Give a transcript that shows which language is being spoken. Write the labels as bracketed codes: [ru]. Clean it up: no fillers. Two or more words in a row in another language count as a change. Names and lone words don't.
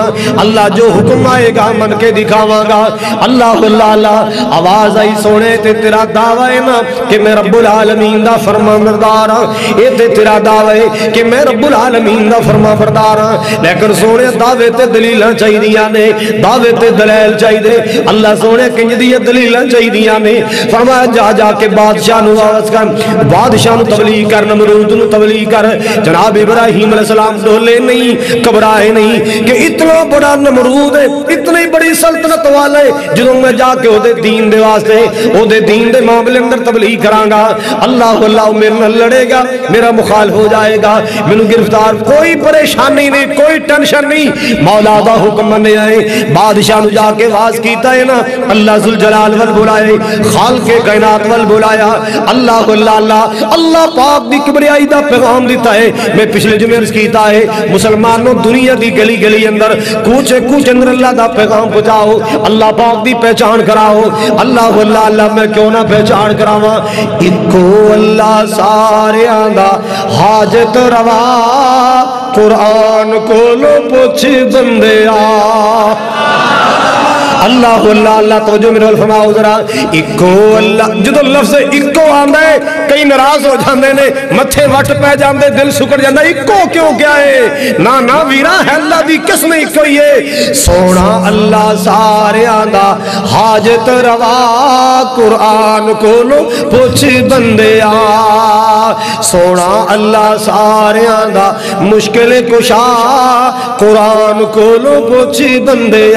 [pa] اللہ جو حکم آئے گا من کے دکھاواں گا۔ اللہ اللہ اللہ آواز آئی سونے تے تیرا دعویٰ ہے نا کہ میں [ar] رب العالمین [pa] دا فرما بردار ہاں، اے تے تیرا دعویٰ ہے کہ میں [ar] رب العالمین [pa] دا فرما بردار ہاں، لیکن سونے دعوے تے دلیلاں چاہی دیاں نے، دعوے تے دلیل چاہی دے۔ اللہ سونے کنج دیاں دلیلاں چاہی دیاں نے، فرمایا جا جا کے بادشاہ نو آواز کر، بادشاہ نو تبلیغ کرنا نمرود نو تبلیغ کر. جناب ابراہیم [ar] علیہ السلام [pa] ڈولے نہیں, گھبرائے نہیں کہ اتنا بڑا نمرود ہے, اتنی بڑی سلطنت والے, جدوں میں جا کے او دے دین دے واسطے, او دے دین دے معاملے اندر تبلیغ کراں گا, اللہ اللہ میرے نال لڑے گا, میرا مخالف ہو جائے گا, مینوں گرفتار. کوئی پریشانی نہیں, کوئی ٹینشن نہیں. مولا دا حکم منے آئے, بادشاہ نو جا کے واز کیتا ہے نا, اللہ ذوالجلال ول بلائے, خالق کائنات ول بلایا, اللہ اللہ اللہ اللہ پاک دی کبریائی دا پیغام دیتا ہے. میں پچھلے جمعے عرض کیتا ہے, مسلمانوں دنیا دی گلی گلی اندر کوچے کوچے اندر اللہ دا پیغام پہنچاؤ, اللہ پاک دی پہچان کراؤ. اللہ اللہ اللہ میں کیوں نہ پہچان کراواں. اکو اللہ ساریاں دا حاجت روا, قرآن کولو پوچھ بندیا. اللہ اللہ اللہ توجہ میرے فرماؤ ذرا. اکو اللہ, جدو لفظ اکو آندا ہے کئی ناراض ہو جاندے نے, متھے وٹ پہ جاندے, دل سکڑ جاندا, اکو کیوں کیا ہے؟ نا نا ویرا ہے اللہ دی قسم اکو ہی ہے. سونا اللہ ساریاں دا حاجت روا, قرآن کولو پوچھ بندیا. سونا اللہ ساریاں دا مشکل کشا, قرآن کولو پوچھ بندیا.